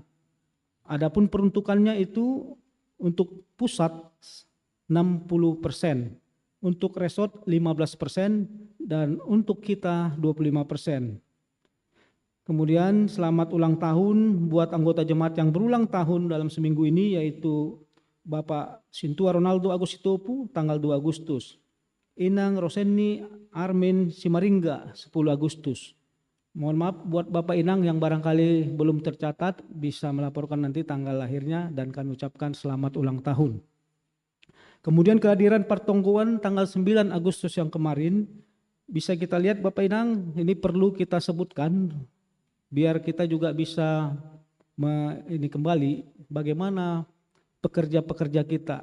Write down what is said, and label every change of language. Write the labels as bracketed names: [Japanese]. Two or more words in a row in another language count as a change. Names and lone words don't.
[Indonesian] Adapun peruntukannya itu untuk pusat 60%, untuk resort 15% dan untuk kita 25%. Kemudian selamat ulang tahun buat anggota jemaat yang berulang tahun dalam seminggu ini, yaitu Bapak Sintua Ronaldo Agus Sitopu tanggal 2 Agustus. Inang Roseni Armin Simaringga 10 Agustus. Mohon maaf buat Bapak Inang yang barangkali belum tercatat, bisa melaporkan nanti tanggal lahirnya dan kami ucapkan selamat ulang tahun. Kemudian kehadiran pertonggoan tanggal 9 Agustus yang kemarin, bisa kita lihat Bapak Inang, ini perlu kita sebutkan biar kita juga bisa ini kembali bagaimana pekerja-pekerja kita.